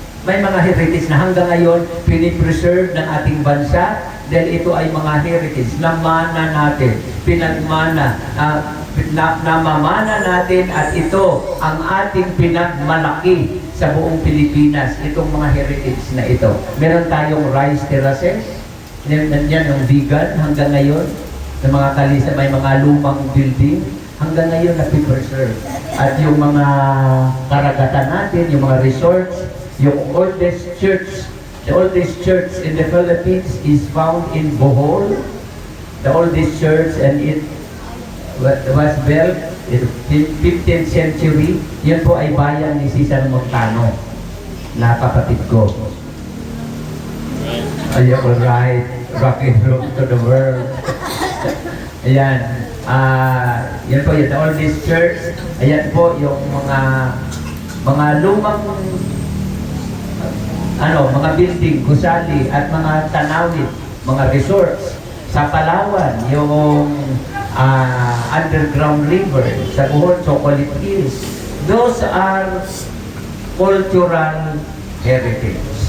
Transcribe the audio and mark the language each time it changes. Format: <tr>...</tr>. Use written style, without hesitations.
<tl>May mga heritage na hanggang ngayon pinipreserve ng ating bansa dahil ito ay mga heritage na mana natin, pinagmana, namamana natin at ito ang ating pinagmalaki sa buong Pilipinas, itong mga heritage na ito. Meron tayong rice terraces, nandiyan yung vegan hanggang ngayon, ng mga kalisa, may mga lumang building, hanggang ngayon napipreserve. At yung mga karagatan natin, yung mga resorts, yung</tl> <en>oldest church, the oldest church in the Philippines is found in Bohol, the oldest church, and it was built in 15th century.</en> <tl>Yan po ay bayan ni Cesar Montano, na kapatid ko.</tl> <en>Ayan, alright, rock and roll to the world. Ayan.</en> <tl>Yan po yung</tl> <en>the oldest church.</en> <tl>Ayan po yung mga lumang mga building, gusali at mga tanawid, mga resorts sa Palawan, yung underground river, sa Bohol, Chocolate Hills.</tl> <en>Those are cultural heritage.</en>